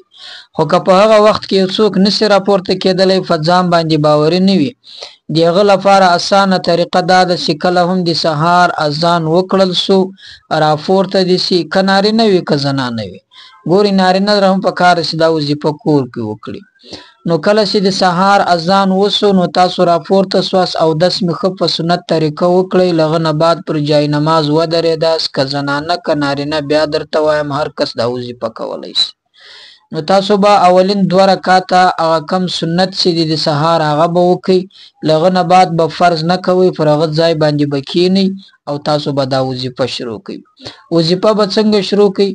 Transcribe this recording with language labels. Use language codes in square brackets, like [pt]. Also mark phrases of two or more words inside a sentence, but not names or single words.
[ps] خو که په هغه وخت کې څوک نشي راپورته کېدلی، په ځان باندې باوري نه وي، دغه لپاره اسانه طریقه دا ده چې کله هم د سهار اذان وکړل سو راپورته دي شي، که نارینه وي که زنانه وي. ګوري نارینه هم په کار چې دا وظیفه کور کې وکړي. نو کله چې د سهار اذان وسو نو تاسو راپورته سواس او دس مخه په سنت طریقه وکړئ، لغه نه بعد پر جای نماز ودرېداس، که زنانه که نارینه بیا درته وایم هر کس دا وظیفه کولای شي. نو تاسو به اولین 2 رکعاته هغه کم سنت چې د سهار هغه به وکړئ، لغه نه بعد به فرض نه کوئ، پر هغه ځای باندې به کښېنئ او تاسو به دا وظیفه شروع کړئ. وظیفه به څنګه شروع کړئ؟